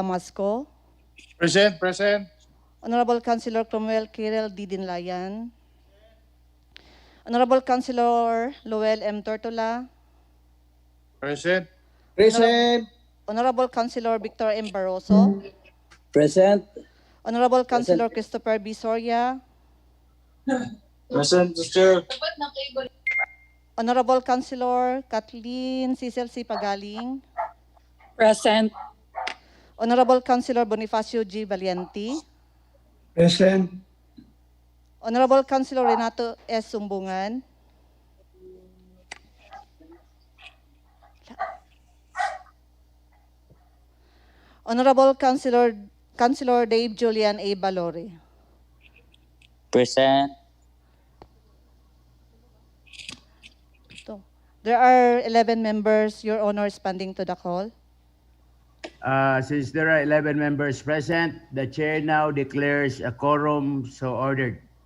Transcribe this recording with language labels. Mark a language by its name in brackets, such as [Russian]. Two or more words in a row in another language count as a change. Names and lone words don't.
[English] Damasco, present, Honorable Councilor Cromwell Kirel D. Dinlayan, Honorable Councilor Loel M. Tortola, present, Honorable Councilor Victor M. Barroso, Present. Honorable Councilor Christopher B. Soria, present, Mr. Honorable Councilor Kathleen Cecil C. Pagaling, Present. Honorable Councilor Bonifacio G. Valiente, Present, Honorable Councilor Renato S. Sumbungan, Honorable Councilor Dave Julian A. Balore. Present. So, there are 11 members, Your Honor, responding to the call. Since there are 11 members present, the chair now declares a quorum so ordered.